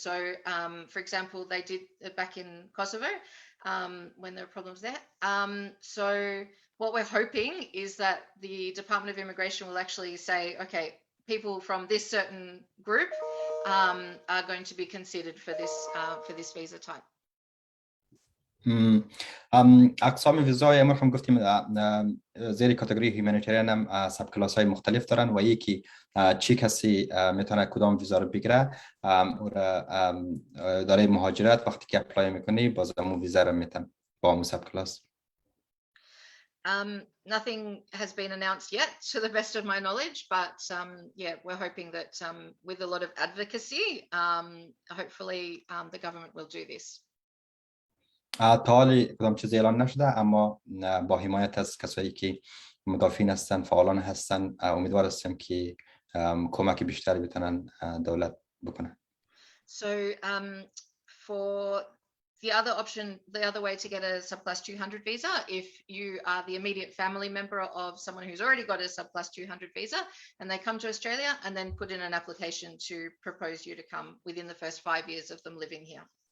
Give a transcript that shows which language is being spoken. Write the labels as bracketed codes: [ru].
[en] So, for example, they did back in Kosovo when there were problems there. So what we're hoping is that the Department of Immigration will actually say, okay, people from this certain group are going to be considered for this visa type. [fa] اقسام ویزای ما هم گفتیم زیر کاتگوری هیومانیتریان هم سب کلاس های مختلف دارن و یکی چی کسی میتونه کدام ویزا رو بگیره و اداره مهاجرت وقتی که اپلای میکنی باز همون ویزا رو میتن با همون سب کلاس. [en] Nothing has been announced yet to the best of my knowledge, but we're hoping that with a lot of advocacy, hopefully the government will do this. [fa] تا حالی کدام چیزی اعلان نشده، اما با حمایت از کسایی که مدافعین هستن، فعالان هستن، امیدوار هستم که کمک بیشتری بتونن دولت بکنن. [en] So for the other option, the other way to get a subclass 200 visa, if you are the immediate family member of someone who's already got a subclass 200 visa and they come to Australia and then put in an application to propose you to come within the first 5 years of them living here.